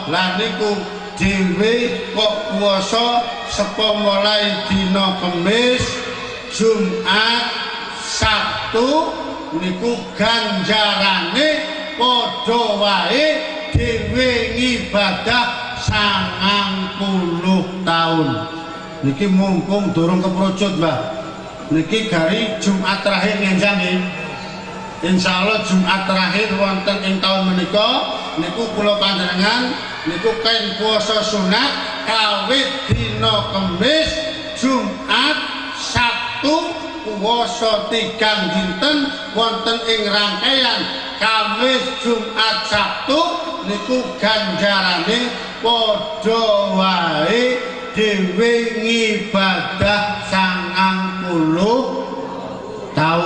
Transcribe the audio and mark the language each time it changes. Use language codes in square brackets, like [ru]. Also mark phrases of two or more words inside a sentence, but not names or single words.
[jv] Lah niku dhewe kok puasa saka mulai dina Kamis, Jumat, Sabtu niku ganjarane padha wae dhewe ngibadah 90 tahun. Niki mumpung durung keperucut, Mbah. Niki gari Jumat terakhir ngenjang nggih. Insyaallah Jumat terakhir wonten ing taun menika niku kula panjenengan niku kain puasa sunat kawit dina Kamis, Jumat, Sabtu puasa 3 dinten wonten ing rangkaian Kamis, Jumat, Sabtu niku ganjarane padha wae dhewe ngibadah 90 tahun.